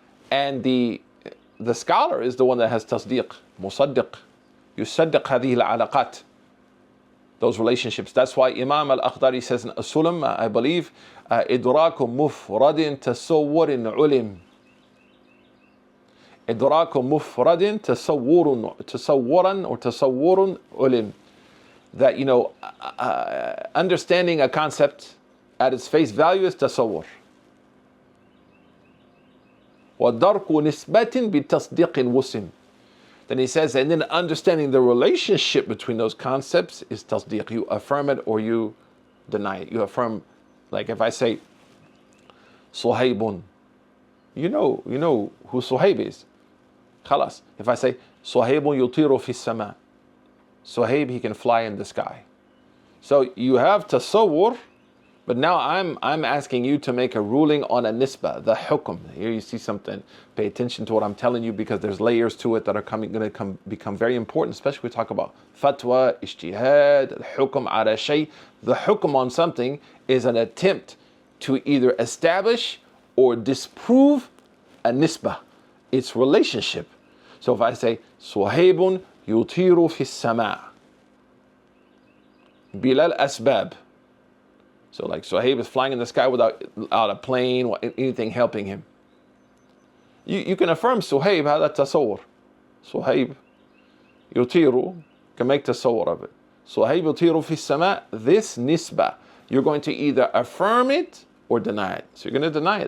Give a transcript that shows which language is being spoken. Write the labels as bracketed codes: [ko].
[en] And the scholar is the one that has tasdiq, [ar] musaddiq, yusaddiq hadhihi al-alaqat, [en] those relationships. That's why Imam al-Akhdari says in Usul, I believe, [ar] إدراك مفرد تصور علم. إدراك مفرد تصورا or تصور علم. [en] That, you know, understanding a concept at its face value is تصور. [ar] ودرك نسبة بتصديق وسم. [en] Then he says, and then understanding the relationship between those concepts is tasdiq. You affirm it or you deny it. You affirm, like if I say Suhaybun, you know who Suhayb is. Khalas. If I say [ar] Suhaybun yutiru fi sama, [en] Suhayb, he can fly in the sky. So you have tasawwur, but now I'm asking you to make a ruling on a nisba, the hukm. Here you see something. Pay attention to what I'm telling you, because there's layers to it that are going to become very important, especially when we talk about fatwa, ijtihad, hukm ala shay. The hukm on something is an attempt to either establish or disprove a nisba, its relationship. So if I say Suhaybun [ar] يطير في السماء بلا الأسباب. [en] So like Suhaib is flying in the sky without a plane or anything helping him. You can affirm Suhaib [ar] هذا تصور. [en] Suhaib يطير, can make تصور of it. Suhaib [ar] يطير في السماء, [en] this nisbah, you're going to either affirm it or deny it. So you're going to deny it.